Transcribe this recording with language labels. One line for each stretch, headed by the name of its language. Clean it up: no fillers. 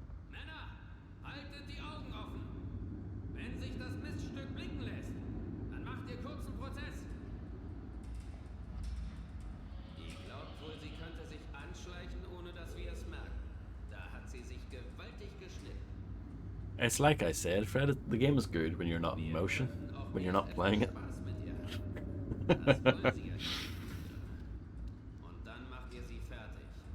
German: Männer, haltet die Augen offen. Wenn sich das Miststück blicken lässt, dann macht ihr kurzen Prozess. Die glaubt wohl, sie könnte sich anschleichen, ohne dass wir es merken. Da hat sie sich gewaltig geschnitten.
English: It's like I said, Fred, the game is good when you're not in motion, when you're not playing it.
German: Spaß mit ihr. Das wollen sie ja nicht. Und dann macht ihr sie fertig.